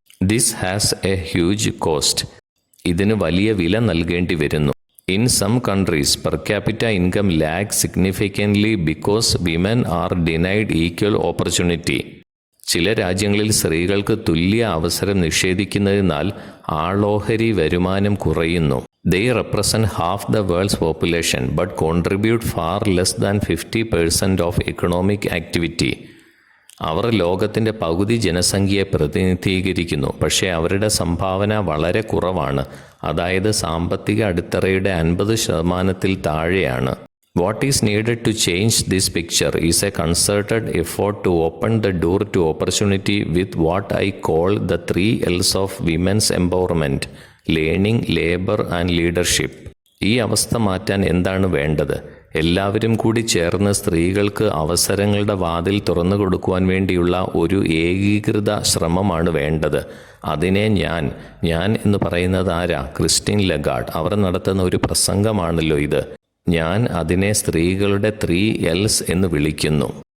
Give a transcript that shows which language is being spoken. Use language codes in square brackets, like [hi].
[en] This has a huge cost. [ml] ഇതിന് വലിയ വില നൽകേണ്ടി വരുന്നു. [en] In some countries per capita income lag significantly because women are denied equal opportunity. [ml] ചില രാജ്യങ്ങളിൽ സ്ത്രീകൾക്ക് തുല്യ അവസരം നിഷേധിക്കുന്നതിനാൽ ആളോഹരി വരുമാനം കുറയുന്നു. [en] They represent half the world's population but contribute far less than 50% of economic activity. [ml] അവർ ലോകത്തിൻ്റെ പകുതി ജനസംഖ്യയെ പ്രതിനിധീകരിക്കുന്നു, പക്ഷേ അവരുടെ സംഭാവന വളരെ കുറവാണ്. അതായത് സാമ്പത്തിക അടിത്തറയുടെ 50% താഴെയാണ്. [en] What is needed to change this picture is a concerted effort to open the door to opportunity with what I call the 3 L's of women's empowerment: learning, labour and leadership. [ml] ഈ അവസ്ഥ മാറ്റാൻ എന്താണ് വേണ്ടത്? എല്ലാവരും കൂടി ചേർന്ന് സ്ത്രീകൾക്ക് അവസരങ്ങളുടെ വാതിൽ തുറന്നു കൊടുക്കുവാൻ വേണ്ടിയുള്ള ഒരു ഏകീകൃത ശ്രമമാണ് വേണ്ടത്. അതിനെ ഞാൻ എന്ന് പറയുന്നത് ആരാ? Christine Lagarde. അവർ നടത്തുന്ന ഒരു പ്രസംഗമാണല്ലോ ഇത്. ഞാൻ അതിനെ സ്ത്രീകളുടെ 3 L's എന്ന് വിളിക്കുന്നു.